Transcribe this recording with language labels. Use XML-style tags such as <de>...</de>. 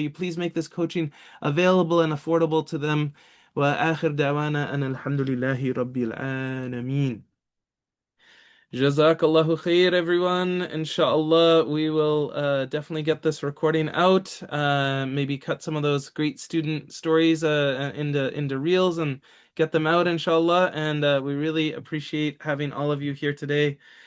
<en>You please make this coaching available and affordable to them.</en> <ar>وآخر دعوانا أن الحمد لله رب العالمين. Jazakallahu khair,</ar> <en>everyone. Inshallah, we will definitely get this recording out. Maybe cut some of those great student stories into reels and get them out, inshallah. And we really appreciate having all of you here today.</en>